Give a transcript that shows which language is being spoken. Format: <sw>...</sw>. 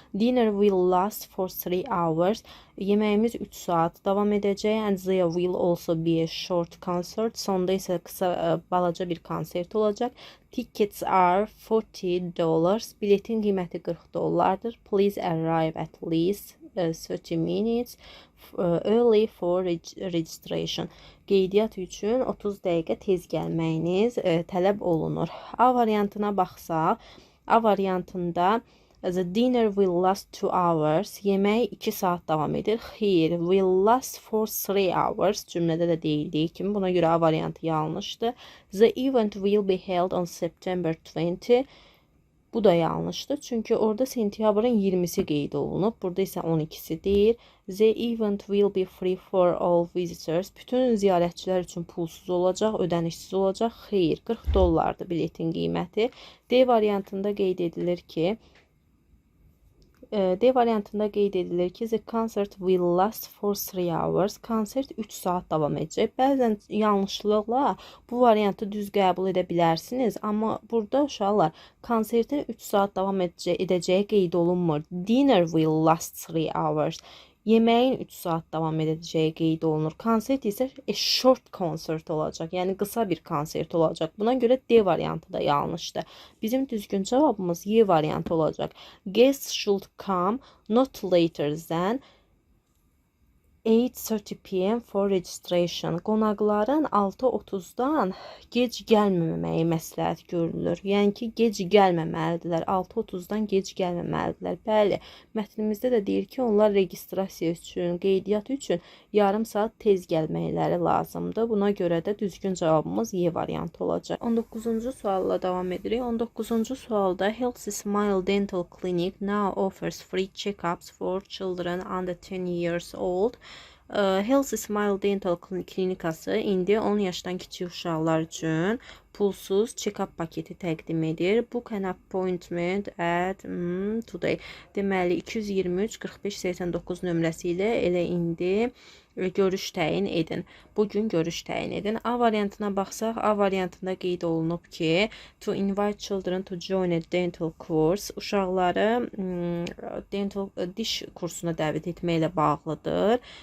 <en>Dinner will last for 3 hours.</en> <az>Yeməyimiz 3 saat davam edəcək.</az> <en>And there will also be a short concert.</en> <az>Sonda isə qısa, balaca bir konsert olacaq.</az> <en>Tickets are $40.</en> <az>Biletin qiyməti $40.</az> <en>Please arrive at least 30 minutes early for registration.</en> <az>Qeydiyyat üçün 30 dəqiqə tez gəlməyiniz tələb olunur. A variantına baxsaq, A variantında</az> <en>the dinner will last 2 hours.</en> <az>Yemək 2 saat davam edir. Xeyr,</az> <en>will last for 3 hours.</en> <az>Cümlədə də deyildiyi kimi. Buna görə A variantı yanlışdır.</az> <en>The event will be held on September 20.</en> <az>Bu da yanlışdır. Çünki orada sentyabrın 20'si qeyd olunub. Burada isə 12'si deyil.</az> <en>The event will be free for all visitors.</en> <az>Bütün ziyarətçilər üçün pulsuz olacaq, ödənişsiz olacaq. Xeyr, 40 dollardır biletin qiyməti. D variantında qeyd edilir ki,</az> <en>the concert will last for 3 hours.</en> <az>Konsert 3 saat davam edəcək. Bəzən yanlışlıqla bu variantı düz qəbul edə bilərsiniz, amma burada uşaqlar konsertin 3 saat davam edəcəyi qeyd olunmur.</az> <en>Dinner will last 3 hours.</en> <az>Yeməyin 3 saat davam edəcəyi qeyd olunur. Konsert isə a short concert olacaq. Yəni qısa bir konsert olacaq. Buna görə D variantı da yanlışdır. Bizim düzgün cavabımız Y variantı olacaq.</az> <en>Guests should come not later than 8:30 p.m. for registration.</en> <az>Qonaqların 6:30-dan gec gəlməməyi məsləhət görülür. Yəni ki, gec gəlməməlidirlər. 6:30-dan gec gəlməməlidirlər. Bəli, mətnimizdə də deyir ki, onlar registrasiya üçün, qeydiyyat üçün yarım saat tez gəlməkləri lazımdır. Buna görə də düzgün cavabımız Y variantı olacaq. 19-cu sualla davam edirik. 19-cu sualda</az> <en>Healthy Smile Dental Clinic now offers free check-ups for children under 10 years old.</en> <az>Healthy Smile Dental klinikası indi 10 yaşdan kiçik uşaqlar üçün pulsuz check-up paketi təqdim edir.</az> <en>Book an appointment at today.</en> <az>Deməli 223 45 89 nömrəsi ilə elə indi görüş təyin edin. Bugün görüş təyin edin. A variantına baxsaq, A variantında qeyd olunub ki,</az> <en>to invite children to join a dental course.</en> <az>Uşaqları diş kursuna dəvət etməklə bağlıdır.</az>